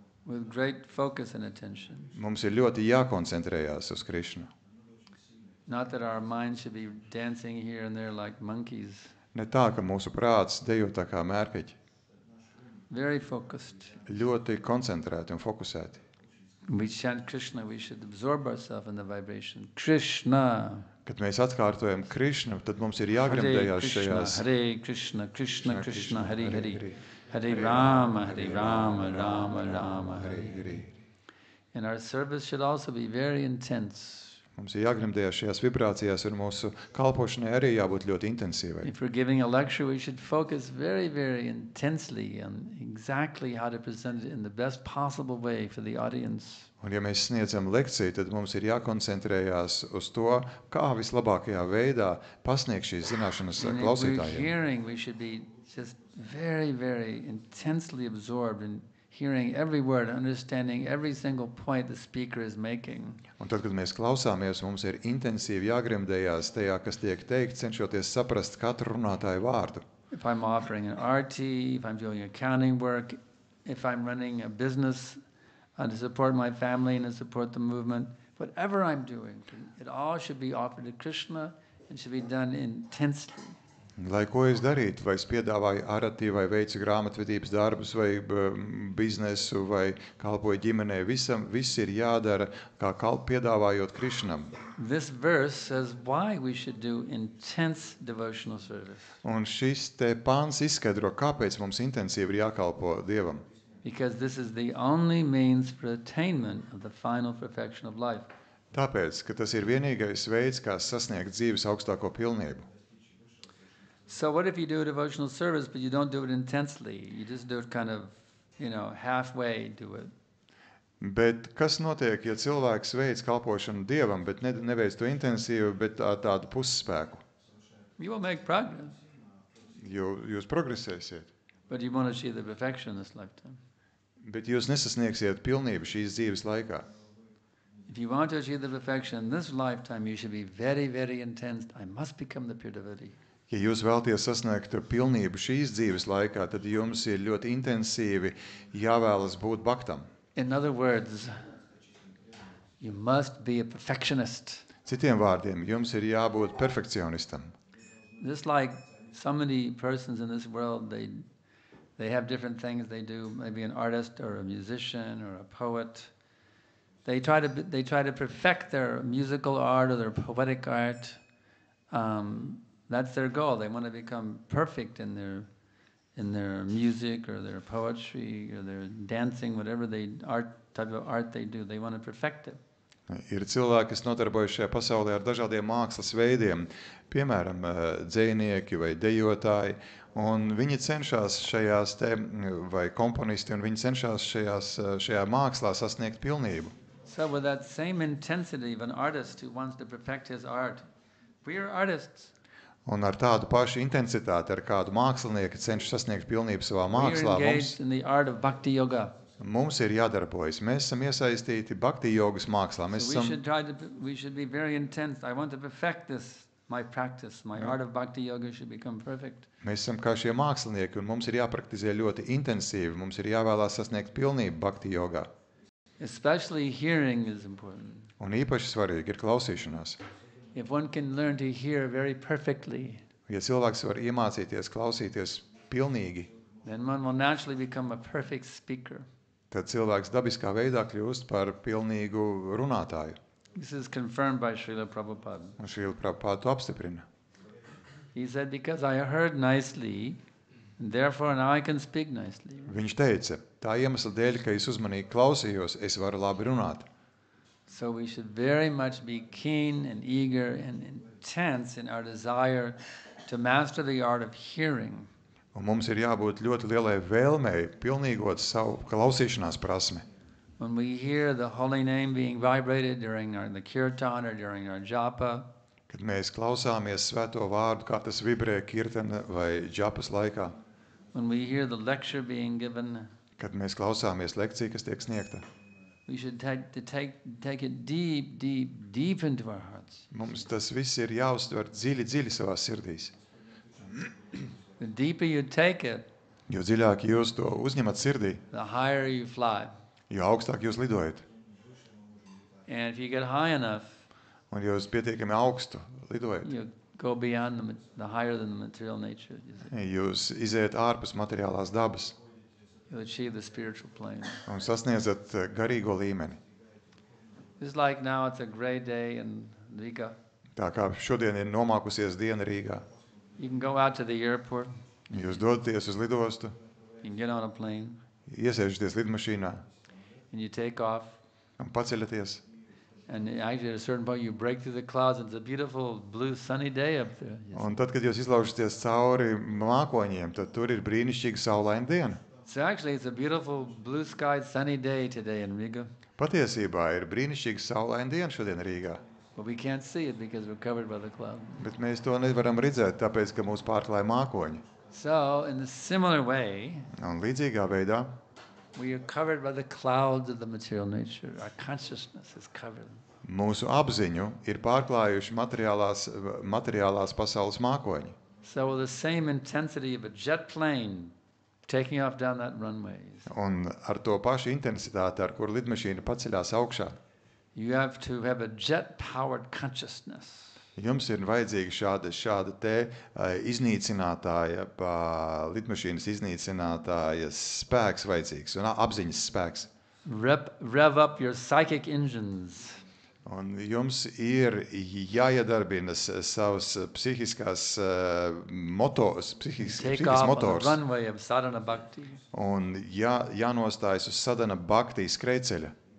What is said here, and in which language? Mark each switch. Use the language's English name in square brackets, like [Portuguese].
[English] With great focus and attention. [Latvian] Mums ir ļoti jākoncentrējās uz Krišnu. [English] Not that our mind should be dancing here and there like monkeys. [Latvian] Ne tā, ka mūsu prāts dejo tā kā mērkaģi. [English] Very focused. [Latvian] Ļoti koncentrēti un fokusēti. [English] When we chant Krishna, we should absorb ourselves in the vibration. [Sanskrit] Krishna. [Latvian] Kad mēs atkārtojam Krišnu, tad mums ir [Sanskrit] Hare [Latvian] jāgremdējās [Sanskrit] Krishna, [Latvian] šajās. [Sanskrit] Hare Krishna, Krishna Krishna, Hare Hare. Hare Rama, Rama Rama, Hare. [English] And our service should also be very intense. [Latvian] Mums ir jāgremdējās šajās vibrācijās, un mūsu kalpošanai arī jābūt ļoti intensīvai. [English] If we're giving a lecture, we should focus very, very intensely on exactly how to present it in the best possible way for the audience. [Latvian] Un ja mēs sniedzam lekciju, tad mums ir jākoncentrējās uz to, kā vislabākajā veidā pasniegt šīs zināšanas [English] And if we're [Latvian] klausītājiem. [English] hearing, we should be just very, very intensely absorbed in hearing every word, understanding every single point the speaker is making. [Latvian] Un tad, kad mēs klausāmies, mums ir intensīvi jāgremdējās tajā, kas tiek teikt, cenšoties saprast katru runātāju vārdu. [English] If I'm offering an RT, if I'm doing accounting work, if I'm running a business to support my family and to support the movement, whatever I'm doing, it all should be offered to Krishna and should be done intensely. [Latvian] Lai ko es darītu, vai es piedāvāju arati, vai veicu grāmatvedības darbus, vai biznesu, vai kalpoju ģimenē, viss ir jādara, kā piedāvājot Krišnam. [English] This verse says why we should do intense devotional service. [Latvian] Un šis te pāns izskaidro, kāpēc mums intensīvi ir jākalpo Dievam. [English] Because this is the only means for attainment of the final perfection of life. [Latvian] Tāpēc, ka tas ir vienīgais veids, kā sasniegt dzīves augstāko pilnību. [English] So what if you do a devotional service, but you don't do it intensely? You just do it kind of, halfway do it. [Latvian] Bet kas notiek, ja cilvēks veids kalpošanu Dievam, bet neveic to intensīvi, bet tādu pusspēku? [English] You will make progress, [Latvian] Jūs progresēsiet, [English] but you won't achieve the perfection in this lifetime. [Latvian] bet jūs nesasniegsiet pilnību šīs dzīves laikā. [English] If you want to achieve the perfection in this lifetime, you should be very, very intense. I must become the pure devotee. [Latvian] Ja jūs vēlaties sasniegt pilnību šīs dzīves laikā, tad jums ir ļoti intensīvi jāvēlas būt baktam. [English] In other words, you must be a perfectionist. [Latvian] Citiem vārdiem, jums ir jābūt perfekcionistam. [English] Just like so many persons in this world, they have different things they do, maybe an artist or a musician or a poet. They try to perfect their musical art or their poetic art. That's their goal. They want to become perfect in their music or their poetry or their dancing, whatever type of art they do. They want to perfect it. [Latvian] Ir cilvēki, kas nodarbojas šajā pasaulē ar dažādiem mākslas veidiem, piemēram, dzejnieki vai dejotāji, un viņi cenšas šajās vai komponisti, un viņi cenšas šajā mākslā sasniegt pilnību. [English] So with that same intensity of an artist who wants to perfect his art, we are artists. [Latvian] Un ar tādu pašu intensitāti, ar kādu mākslinieku cenšas sasniegt pilnību savā mākslā, [English] We are engaged in the art of bhakti yoga. [Latvian] mums ir jādarbojas. Mēs esam iesaistīti bhakti jogas mākslā. [English] So we should be very intense. I want to perfect this, my practice. My art of bhakti yoga should become perfect. [Latvian] Mēs esam kā šie mākslinieki, un mums ir jāpraktizē ļoti intensīvi. Mums ir jāvēlās sasniegt pilnību bhakti jogā. [English] Especially hearing is important. [Latvian] Un īpaši svarīgi ir klausīšanās. [English] If one can learn to hear very perfectly, [Latvian] Ja cilvēks var iemācīties klausīties pilnīgi, [English] then one will naturally become a perfect speaker. [Latvian] tad cilvēks dabiskā veidā kļūst par pilnīgu runātāju. [English] This is confirmed by Srila Prabhupada. [Latvian] Un Šrīla Prabhupāda to apstiprina. [English] He said, because I heard nicely, therefore now I can speak nicely. [Latvian] Viņš teica, tā iemesla dēļ, ka es uzmanīgi klausījos, es varu labi runāt. [English] So we should very much be keen and eager and intense in our desire to master the art of hearing. [Latvian] Un mums ir jābūt ļoti lielai vēlmei pilnīgot savu klausīšanās prasmi. [English] When we hear the holy name being vibrated during the kirtan or during our japa, [Latvian] Kad mēs klausāmies svēto vārdu, kā tas vibrē kirtana vai džapas laikā, [English] when we hear the lecture being given, [Latvian] kad mēs klausāmies lekciju, kas tiek sniegta, [English] we should take it deep into our hearts. [Latvian] mums tas viss ir jāuztver dziļi savās sirdīs. [English] The deeper you take it, [Latvian] Jo dziļāk jūs to uzņemat sirdī, [English] the higher you fly. [Latvian] jo augstāk jūs lidojat. [English] And if you get high enough, [Latvian] Un jūs pietiekami augstu lidojat. [English] you go beyond the higher than the material nature. [Latvian] Jūs iziet ārpus materiālās dabas [English] You achieve the spiritual plane. [Latvian] un sasniedzat garīgo līmeni. [English] Just like now, it's a great day in Riga. [Latvian] Tā kā šodien ir nomākusies diena Rīgā. [English] You can go out to the airport, [Latvian] Jūs dodaties uz lidostu, [English] you can get on a plane, [Latvian] iesēžaties lidmašīnā [English] and you take off. [Latvian] un paceļaties. [English] And actually, at a certain point, you break through the clouds, and it's a beautiful blue sunny day up there. [Latvian] Un tad, kad jūs izlaužaties cauri mākoņiem, tad tur ir brīnišķīga saulaina diena. [English] So actually, it's a beautiful blue sky sunny day today in Riga, [Latvian] Patiesībā ir brīnišķīga saulaina diena šodien Rīgā. [English] but we can't see it because we're covered by the cloud. [Latvian] Bet mēs to nevaram redzēt, tāpēc, ka mūs pārklāja mākoņi. [English] So, in a similar way, [Latvian] Un līdzīgā veidā [English] we are covered by the clouds of the material nature. Our consciousness is covered. [Latvian] mūsu apziņu ir pārklājuši materiālās pasaules mākoņi. [English] So, with the same intensity of a jet plane taking off down that runway, [Latvian] Un ar to pašu intensitāti, ar kuru lidmašīna paceļās augšā, [English] you have to have a jet-powered consciousness. [Latvian] jums ir vajadzīga šāda te iznīcinātāja, lidmašīnas iznīcinātāja spēks vajadzīgs un apziņas spēks. [English] Rev up your psychic engines. [Latvian] Un jums ir jāiedarbina savas psihiskās motors, [English] Take off on the [Latvian] motors [English] runway of sadhana bhakti. [Latvian] un jānostājas uz sadhana bhakti skrejceļa.